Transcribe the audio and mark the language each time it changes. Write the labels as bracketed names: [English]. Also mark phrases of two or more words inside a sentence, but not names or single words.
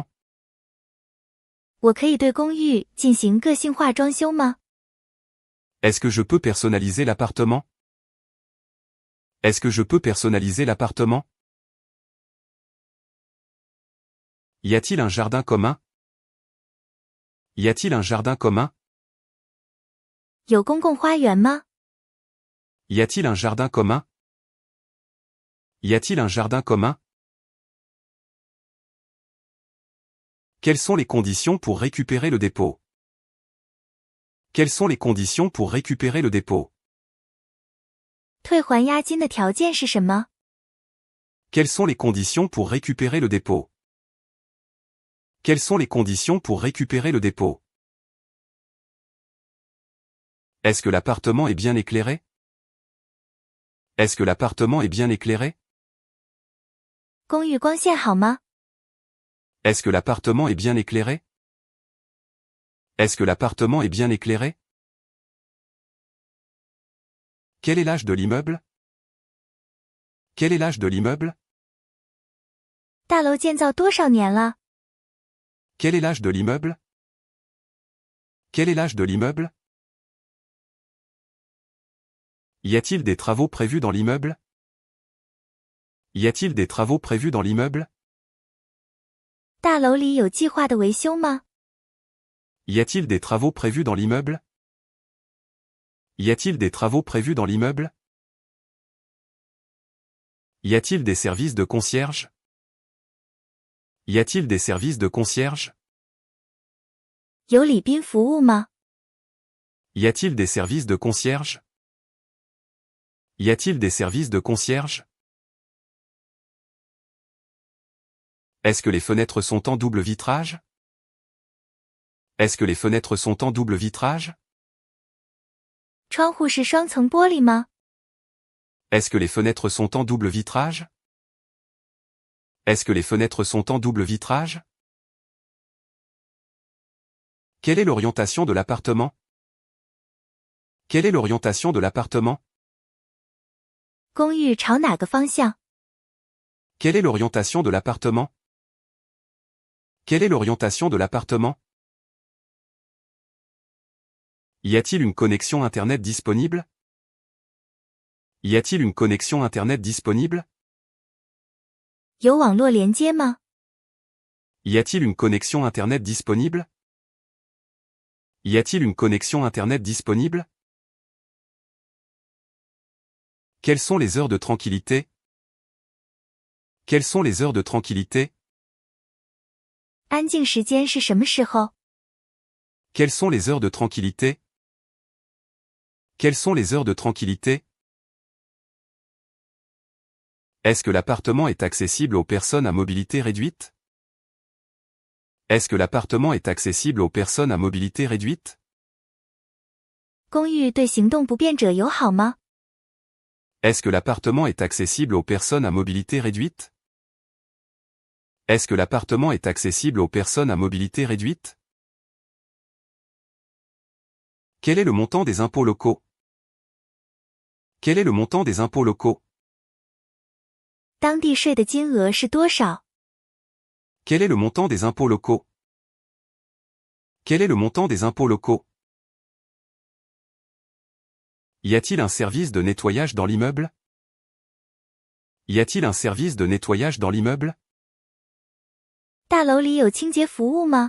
[Chinese] 我可以对公寓进行个性化装修吗？ [French] Est-ce que je peux personnaliser l'appartement? Est-ce que je peux personnaliser l'appartement? Y a-t-il un jardin commun? Y a-t-il un jardin commun? [Chinese] 有公共花园吗？ [French] Y a-t-il un jardin commun? Y a-t-il un jardin commun? Quelles sont les conditions pour récupérer le dépôt? Quelles sont les conditions pour récupérer le dépôt? [Chinese] 退还押金的条件是什么？ [French] Quelles sont les conditions pour récupérer le dépôt? Quelles sont les conditions pour récupérer le dépôt? Est-ce que l'appartement est bien éclairé? Est-ce que l'appartement est bien éclairé? [Chinese] 公寓光线好吗？ [French] Est-ce que l'appartement est bien éclairé? Est-ce que l'appartement est bien éclairé? Quel est l'âge de l'immeuble? Quel est l'âge de l'immeuble? [Chinese] 大楼建造多少年了？ [French] Quel est l'âge de l'immeuble? Quel est l'âge de l'immeuble? Y a-t-il des travaux prévus dans l'immeuble? Y a-t-il des travaux prévus dans l'immeuble? [Chinese] 大楼里有计划的维修吗？ [French] Y a-t-il des travaux prévus dans l'immeuble? Y a-t-il des travaux prévus dans l'immeuble? Y a-t-il des services de concierge? Y a-t-il des services de concierge? [Chinese] 有礼宾服务吗？ [French] Y a-t-il des services de concierge? Y a-t-il des services de concierge? Est-ce que les fenêtres sont en double vitrage? Est-ce que les fenêtres sont en double vitrage? [Chinese] 窗户是双层玻璃吗？ [French] Est-ce que les fenêtres sont en double vitrage? Est-ce que les fenêtres sont en double vitrage? Quelle est l'orientation de l'appartement? Quelle est l'orientation de l'appartement? [Chinese] 公寓朝哪个方向？ [French] Quelle est l'orientation de l'appartement? Quelle est l'orientation de l'appartement? Y a-t-il une connexion Internet disponible? Y a-t-il une connexion Internet disponible? [Chinese] 有网络连接吗？ [French] Y a-t-il une connexion Internet disponible? Y a-t-il une connexion Internet disponible? Quelles sont les heures de tranquillité? Quelles sont les heures de tranquillité? [Chinese] 安静时间是什么时候？ [French] Quelles sont les heures de tranquillité? Quelles sont les heures de tranquillité? Est-ce que l'appartement est accessible aux personnes à mobilité réduite? Est-ce que l'appartement est accessible aux personnes à mobilité réduite? [Chinese] 公寓对行动不便者友好吗？ [French] Est-ce que l'appartement est accessible aux personnes à mobilité réduite? Est-ce que l'appartement est accessible aux personnes à mobilité réduite? Quel est le montant des impôts locaux? Quel est le montant des impôts locaux? [Chinese] 当地税的金额是多少？ [French] Quel est le montant des impôts locaux? Quel est le montant des impôts locaux? Y a-t-il un service de nettoyage dans l'immeuble? Y a-t-il un service de nettoyage dans l'immeuble? [Chinese] 大楼里有清洁服务吗？